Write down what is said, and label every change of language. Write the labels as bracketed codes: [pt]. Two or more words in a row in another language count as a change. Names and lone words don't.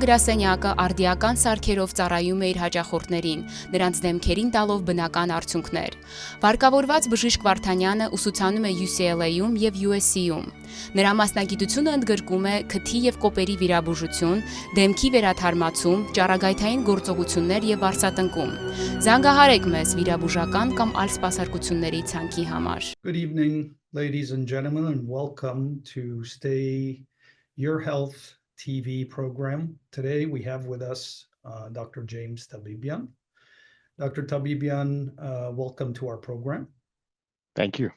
[hy] գրասենյակը արդիական սարքերով ծառայում է իր հաճախորդներին, նրանց դեմքերին տալով բնական արդյունքներ։ Վարկավորված բժիշկ Վարդանյանը ուսուցանում է UCLA-ում եւ USC-ում։ Նրա մասնագիտությունը ընդգրկում է քթի եւ կոպերի վիրաբուժություն, դեմքի վերաթարմացում, ճառագայթային գործողություններ եւ վարսատնկում։ Զանգահարեք մեզ վիրաբուժական կամ այլ սպասարկությունների ցանքի համար։ [en] Good evening, ladies and gentlemen, and welcome to Stay Your Health TV program. Today we have with us Dr. James Tabibian. Dr. Tabibian, welcome to our program. Thank you.